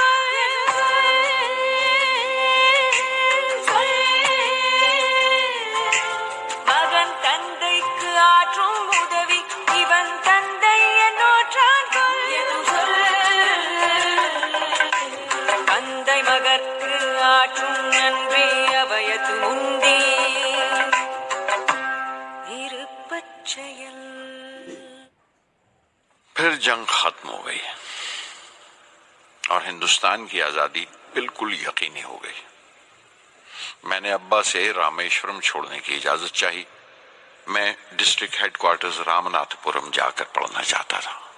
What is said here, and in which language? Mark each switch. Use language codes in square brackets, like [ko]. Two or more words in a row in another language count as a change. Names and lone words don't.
[ta] மகன் தந்தைக்கு ஆற்றும் உதவி இவன் தந்தை என்னோற்றான் தந்தை மகற்கு ஆற்றும் நன்றி அபயத்து முந்தி இருப்பச்செயல்। [ur] پھر جنگ ختم ہو گئی اور ہندوستان کی آزادی بالکل یقینی ہو گئی۔ میں نے ابا سے رامیشورم چھوڑنے کی اجازت چاہی۔ میں [en] district headquarters [ur] رامناتھ پورم جا کر پڑھنا چاہتا تھا۔